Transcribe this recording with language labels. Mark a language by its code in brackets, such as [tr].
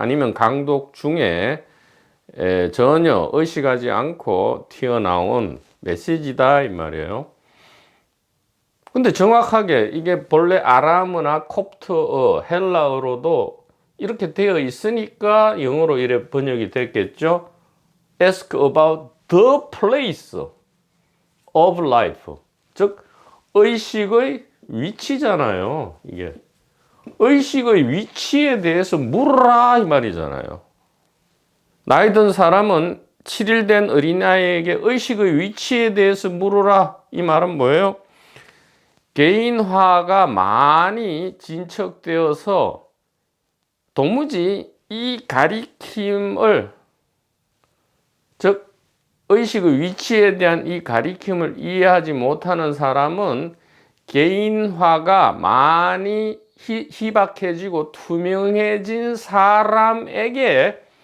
[ko] 아니면 강독 중에 전혀 의식하지 않고 튀어나온 메시지다 이 말이에요. 근데 정확하게 이게 본래 아람어나 콥트어, 헬라어로도 이렇게 되어 있으니까 영어로 이래 번역이 됐겠죠. [en] Ask about the place of life. [ko] 즉 의식의 위치잖아요. 이게 의식의 위치에 대해서 물으라 이 말이잖아요. 나이 든 사람은 7일 된 어린아이에게 의식의 위치에 대해서 물으라 이 말은 뭐예요? 개인화가 많이 진척되어서 도무지 이 가리킴을, 즉 의식의 위치에 대한 이 가리킴을 이해하지 못하는 사람은 개인화가 많이 희박해지고 투명해진 사람에게